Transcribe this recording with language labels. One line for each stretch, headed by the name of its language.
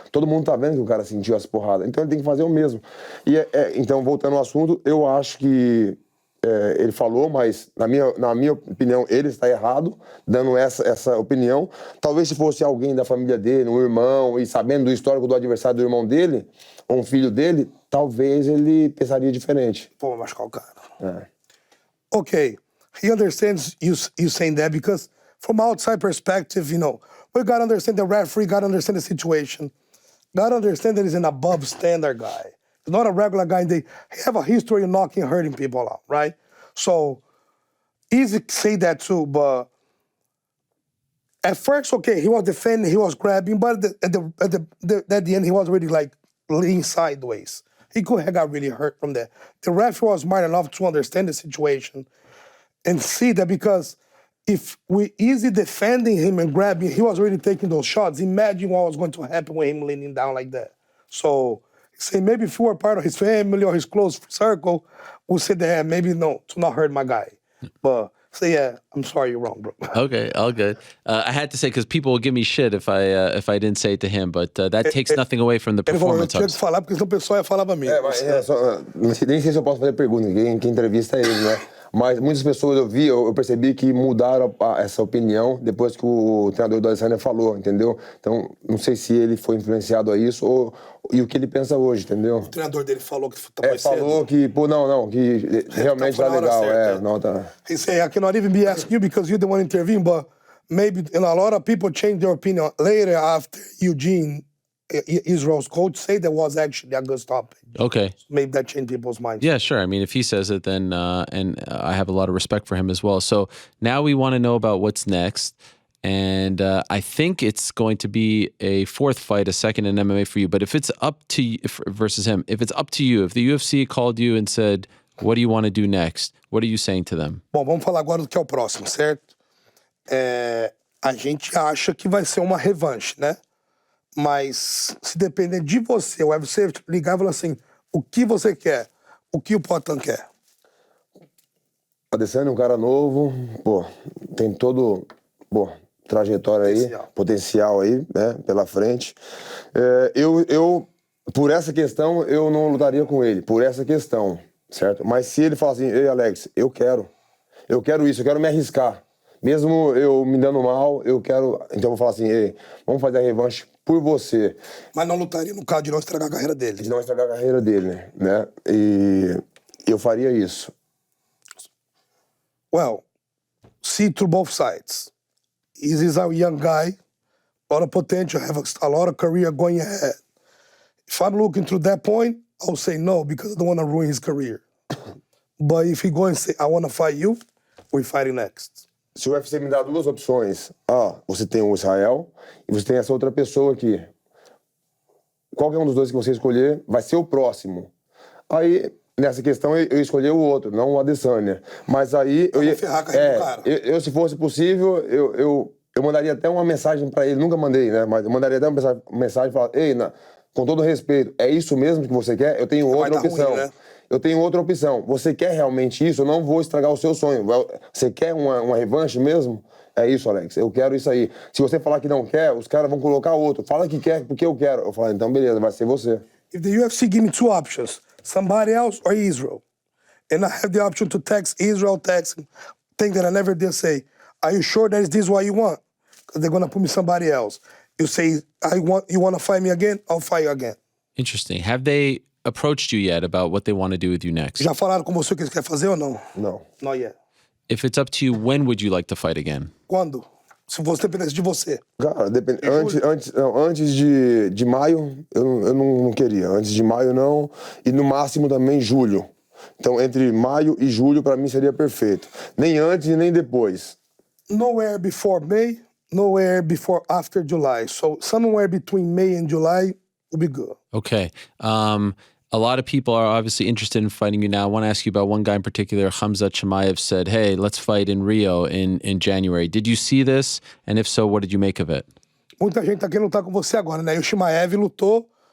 Portuguese: Todo mundo tá vendo que o cara sentiu as porradas. Então ele tem que fazer o mesmo. E então, voltando ao assunto, eu acho que ele falou, mas na minha opinião, ele está errado, dando essa opinião. Talvez se fosse alguém da família dele, um irmão, e sabendo do histórico do adversário do irmão dele, ou um filho dele, talvez ele pensaria diferente. Pô, machucar o cara.
English: Okay, he understands you saying that because from outside perspective, we gotta understand the referee, gotta understand the situation, gotta understand that he's an above standard guy. He's not a regular guy. They have a history of knocking and hurting people out, right? So, easy to say that too, but at first, okay, he was defending, he was grabbing, but at the end, he was already like leaning sideways. He could have got really hurt from that. The referee was smart enough to understand the situation and see that because if we easy defending him and grabbing, he was already taking those shots. Imagine what was going to happen with him leaning down like that. So, say maybe if you were part of his family or his close circle, we'll say that maybe no, to not hurt my guy. But say, yeah, I'm sorry, you're wrong, bro. Okay, all good. I had to say because people will give me shit if I didn't say it to him, but that takes nothing away from the performance.
Portuguese: Eu tinha que falar porque senão o pessoal ia falar pra mim. Nem sei se eu posso fazer pergunta, quem entrevista é ele, né? Mas muitas pessoas eu percebi que mudaram essa opinião depois que o treinador do Adesanya falou, entendeu? Então, não sei se ele foi influenciado a isso e o que ele pensa hoje, entendeu? O treinador dele falou que tá mais cedo. Falou que, pô, não, que realmente tá legal. Não, tá.
English: He said, I cannot even be asking you because you're the one intervening, but maybe a lot of people change their opinion later after Eugene, Israel's coach, say that was actually a good stop. Okay. So maybe that changed people's minds. Yeah, sure. I mean, if he says it, then and I have a lot of respect for him as well. So now we want to know about what's next. And I think it's going to be a fourth fight, a second in MMA for you. But if it's up to you versus him, if it's up to you, if the UFC called you and said, what do you want to do next? What are you saying to them?
Portuguese: Bom, vamos falar agora do que é o próximo, certo? A gente acha que vai ser uma revanche, né? Mas se depender de você, o UFC ligar e falar assim, o que você quer? O que o Poatan quer? Adesanya é um cara novo, pô, tem todo, trajetória aí, potencial aí, né, pela frente. Eu, por essa questão, eu não lutaria com ele, por essa questão, certo? Mas se ele falar assim, ei, Alex, eu quero isso, eu quero me arriscar. Mesmo eu me dando mal, eu quero... Então eu vou falar assim, ei, vamos fazer a revanche por você. Mas não lutaria no caso de não estragar a carreira dele. De não estragar a carreira dele, né? E eu faria isso.
English: Well, see through both sides. He's a young guy, a lot of potential, have a lot of career going ahead. If I'm looking through that point, I'll say no because I don't want to ruin his career. But if he go and say, I want to fight you, we're fighting next.
Portuguese: Se o UFC me dá duas opções, você tem o Israel e você tem essa outra pessoa aqui. Qualquer um dos dois que você escolher vai ser o próximo. Aí, nessa questão, eu escolhi o outro, não o Adesanya. Mas aí... Eu ia ferrar a carreira do cara. Se fosse possível, eu mandaria até uma mensagem pra ele. Nunca mandei, né? Mas eu mandaria até uma mensagem e falar, ei, com todo respeito, é isso mesmo que você quer? Eu tenho outra opção. Ruim, né? Eu tenho outra opção. Você quer realmente isso? Eu não vou estragar o seu sonho. Você quer uma revanche mesmo? É isso, Alex. Eu quero isso aí. Se você falar que não quer, os caras vão colocar outro. Fala que quer porque eu quero. Eu falo, então beleza, vai ser você.
English: If the UFC give me two options, somebody else or Israel, and I have the option to text Israel, text him, thing that I never did say, are you sure that is this what you want? Because they're going to put me somebody else. You say, you want to fight me again? I'll fight you again. Interesting. Have they approached you yet about what they want to do with you next?
Portuguese: Já falaram com você o que eles querem fazer ou não? Não.
English: Not yet. If it's up to you, when would you like to fight again?
Portuguese: Quando? Se você dependesse de você. Cara, antes de maio, eu não queria. Antes de maio, não. E no máximo também julho. Então, entre maio e julho, para mim, seria perfeito. Nem antes e nem depois.
English: Nowhere before May, nowhere before after July. So, somewhere between May and July will be good. Okay. A lot of people are obviously interested in fighting you now. I want to ask you about one guy in particular. Khamzat Chimaev said, hey, let's fight in Rio in January. Did you see this? And if so, what did you make of it?
Portuguese: Muita gente tá querendo lutar com você agora, né? E o Chimaev lutou...